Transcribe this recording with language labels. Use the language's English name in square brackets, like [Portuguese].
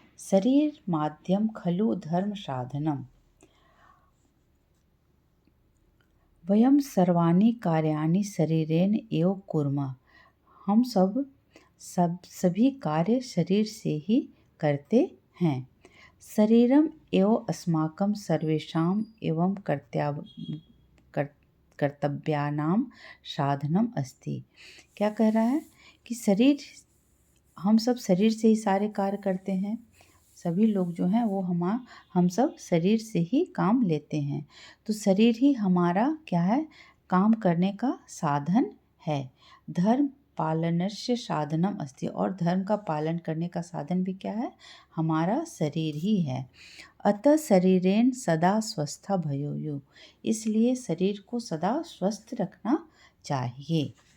[Sanskrit] शरीर माध्यम खलु धर्म साधनम। वयम सर्वाणि कार्याणि शरीरेण एव कुर्मः। [Hindi] हम सभी कार्य शरीर से ही करते हैं। [Sanskrit] शरीरम एव अस्माकं सर्वेषां एवं कर्तव्यानां साधनम अस्ति। [Hindi] क्या कह रहा है कि शरीर, हम सब शरीर से ही सारे कार्य करते हैं। सभी लोग जो हैं वो हम सब शरीर से ही काम लेते हैं। तो शरीर ही हमारा क्या है, काम करने का साधन है। [Sanskrit] धर्म पालनस्य साधनम अस्ति। [Hindi] और धर्म का पालन करने का साधन भी क्या है, हमारा शरीर ही है। [Sanskrit] अतः शरीरेण सदा स्वस्था भवेयु। [Hindi] इसलिए शरीर को सदा स्वस्थ रखना चाहिए।